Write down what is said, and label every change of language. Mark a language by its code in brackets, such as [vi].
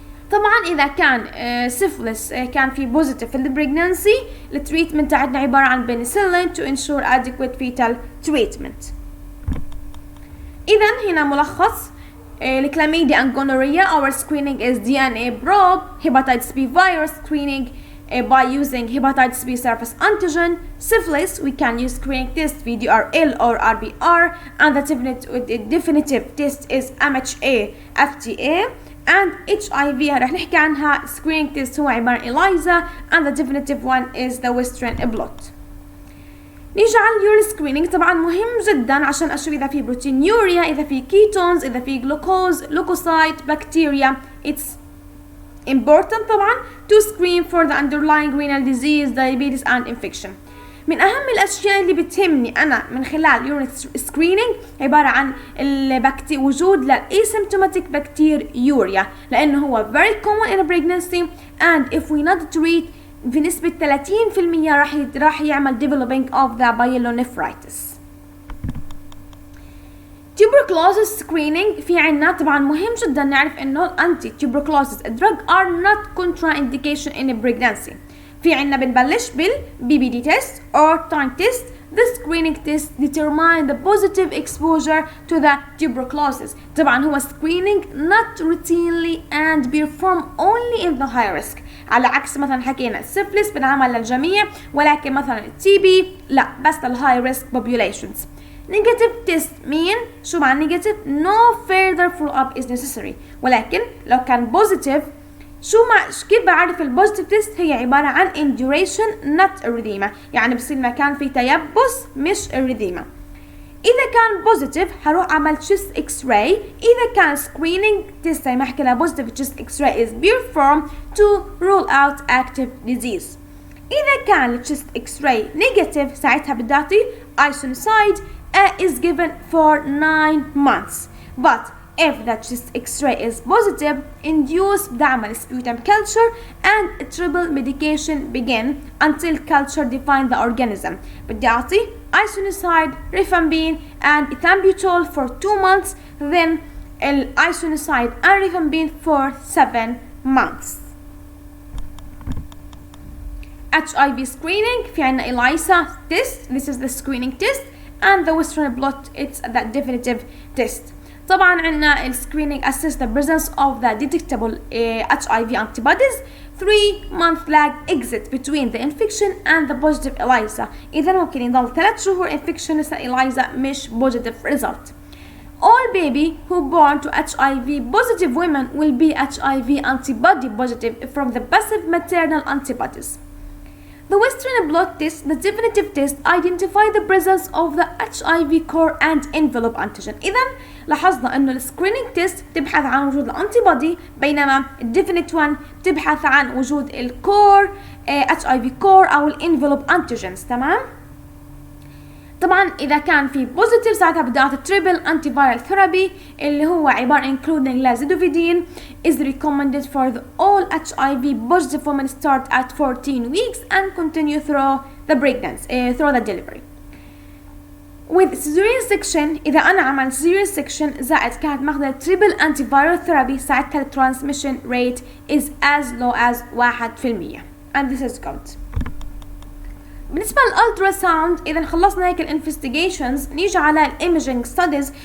[ar] طبعا إذا كان syphilis كان في بوزيتيف في البريجنانسي التريتمنت تاعتنا عبارة عن penicillin [en] to ensure adequate fetal treatment. [ar] إذا هنا ملخص الكلاميديا and gonorrhea. [en] Our screening is DNA probe, hepatitis B virus screening by using hepatitis B surface antigen. Syphilis we can use screening test VDRL or RBR, and the definitive test is MHA FTA. and HIV [ar] رح نحكي عنها [en] screening test [ar] هو عبارة عن [en] ELISA, and the definitive one is the Western blot. [ar] نيجي على اليوري سكرينينج. طبعا مهم جدا عشان اشوف اذا في بروتينيوريا، اذا في كيتونز، اذا في جلوكوز، لوكوسايت، بكتيريا. [en] It's important طبعا to screen for the underlying renal disease, diabetes and infection. [ar] من اهم الاشياء اللي بتهمني انا من خلال يوري سكرينينج عباره عن وجود للاسيمتوماتيك بكتيريوريا، لانه هو [en] very common in a pregnancy and if we not treat [ar] بنسبة 30% راح يعمل [en] developing of the pyelonephritis. tuberculosis screening [ar] في عنا طبعا مهم جدا نعرف انه [en] anti tuberculosis drug are not contraindication in a pregnancy. [ar] في عنا بنبلش بال BBD test or time test. [en] The screening test determine the positive exposure to the tuberculosis. [ar] طبعا هو [en] screening not routinely and performed only in the high risk. [ar] على عكس مثلا حكينا السيفلس بنعمل للجميع، ولكن مثلا التي بي لا بس للهاي ريسك populations. [en] negative test [ar] مين؟ شو معنى [en] negative؟ no further follow up is necessary. [ar] ولكن لو كان positive كيف بعرف البوزيتيف تيست؟ هي عبارة عن induration not erythema، يعني بصير مكان في تيبس مش erythema. إذا كان بوزيتيف هروح أعمل chest x-ray. إذا كان [en] screening test [ar] زي ما حكينا بوزيتيف [en] chest x-ray is performed to rule out active disease. [ar] إذا كان chest x-ray negative ساعتها بدي أعطي isoniazid [en] is given for 9 months. But if the chest x-ray is positive, induce بعمل sputum culture and triple medication begin until culture define the organism. [ar] بدي أعطي [en] isoniazid, rifampin and ethambutol for 2 months, then isoniazid and rifampin for 7 months. HIV screening [ar] في عنا [en] ELISA test, this is the screening test, and the Western blot, it's the definitive test. [ar] طبعا عنا السكرينينج [en] assess the presence of the detectable HIV antibodies. 3-month lag exit between the infection and the positive ELISA. [ar] إذا ممكن يضل 3 شهور infection لسه ELISA مش positive result. [en] All baby who born to HIV positive women will be HIV antibody positive from the passive maternal antibodies. The Western blot test, the definitive test, identify the presence of the HIV core and envelope antigen. [ar] إذا لاحظنا إنه السكرينينج تيست تبحث عن وجود الأنتيبودي، بينما الديفينيت وان تبحث عن وجود الكور HIV core أو الانفلوب antigens. تمام؟ طبعا إذا كان في بوزيتيف ساعتها بدي أعطي تريبل أنتي فايرال ثيرابي اللي هو عبارة [en] including لازيدوفيدين is recommended for the all HIV positive women start at 14 weeks and continue through the pregnancy through the delivery. With cesarean section [ar] إذا أنا عملت [en] cesarean section [ar] زائد كانت ماخذة تريبل أنتي فايرال ثيرابي ساعتها [en] ال transmission rate is as low as 1%. and this is good. [ar] بالنسبة للألتراساوند إذا خلصنا هيك الانفستيجيشنز نيجي على الإيميجينج ستاديز.